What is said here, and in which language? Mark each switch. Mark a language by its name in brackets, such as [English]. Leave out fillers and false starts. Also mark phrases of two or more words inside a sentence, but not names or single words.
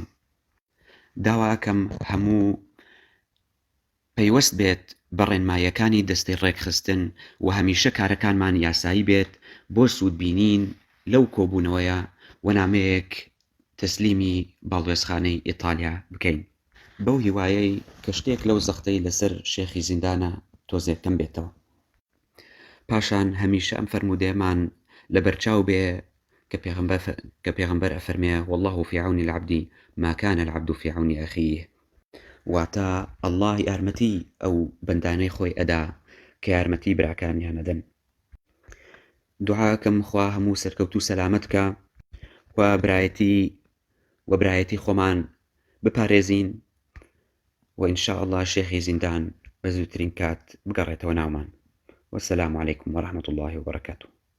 [Central Kurdish] داوا ئەکەم هەموو پەیوەست بێت بە ڕێنماییەکانی دەستەی ڕێکخستن و هەمیشە کارەکانمان یاسایی بێت بۆ سوودبینین لەو کۆبوونەوەیە و نامەیەک تەسلیمی باڵوێزخانەی ئیتالیا بکەین. بەو هیوایەی کە شتێک لەو زەختەی لەسەر شێخی زیندانە تۆزێکەم بێتەوە. پاشان هەمیشە ئەم فەرمودەیەمان لەبەرچاو بێ کە پێغەمبەر ئەفەرمێ [Arabic] والله في عون العبد ما كان العبد في عون أخيه. [Central Kurdish] واتە ئەڵڵا یارمەتی ئەو بەندانەی خۆی ئەدا کە یارمەتی براکانیان ئەدەن. دوعاکەم خوا هەموو سەرکەوت و سەلامەت کە و برایەتی خۆمان بپارێزین و ئینشاء الله شێخی زیندان بە زووترین کات بگەڕێتەوە ناومان. [Arabic] والسلام عليكم ورحمة الله وبركاته.